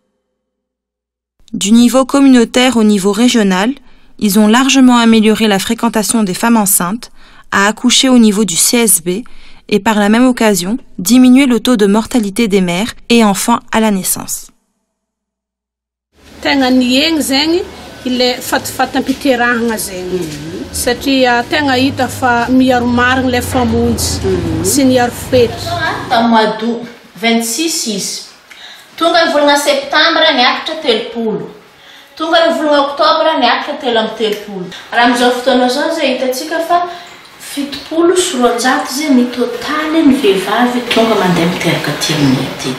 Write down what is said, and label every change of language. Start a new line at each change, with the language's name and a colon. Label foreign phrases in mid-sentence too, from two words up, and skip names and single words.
French: Du niveau communautaire au niveau régional, ils ont largement amélioré la fréquentation des femmes enceintes, à accoucher au niveau du CSB et par la même occasion diminuer le taux de mortalité des mères et enfants à la naissance. Mois d'août
Malagasy: 26 tonga ny volagna septembre niakatra 30, tonga ny volagna octobre niakatra 3 raha amizao fotoana zao zay hitatsika fa 70 sy 200 zay ny totaly ny vehivavy tonga mandeha miteraka aty aminay aty.